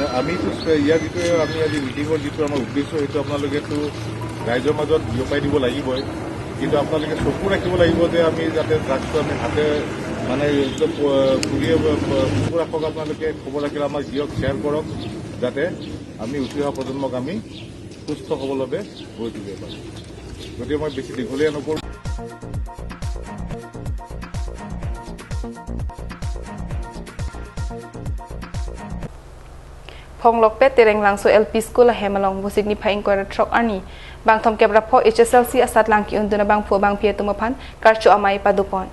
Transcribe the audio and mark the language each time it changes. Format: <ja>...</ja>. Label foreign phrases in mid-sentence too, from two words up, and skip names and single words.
<as>আমিতো ইয়াৰ যিটো আমি আজি মিটিঙৰ যিটো আমাৰ উদ্দেশ্য সেইটো আপোনালোকেতো ৰাইজৰ মাজত বিয়পাই দিব লাগিবই কিন্তু আপোনালোকে চকু ৰাখিব লাগিব যে আমি যাতে ড্ৰাগছটো আমি হাতে মানে পুলিয়ে চকু ৰাখক আপোনালোকে খবৰ ৰাখিলে আমাক দিয়ক শ্বেয়াৰ কৰক যাতে আমি উঠি অহা প্ৰজন্মক আমি সুস্থ সবলভাৱে গঢ়ি তুলিব পাৰোঁ গতিকে মই বেছি দীঘলীয়া নকৰোঁ</as> <mjw>Ponglok pet tereng langso LP school hemalong busik ni phaing ko trok ani bang thom kebra pho HSLC asat langki unduna bang pho bang pie tumapan karchu amai padupon</mjw>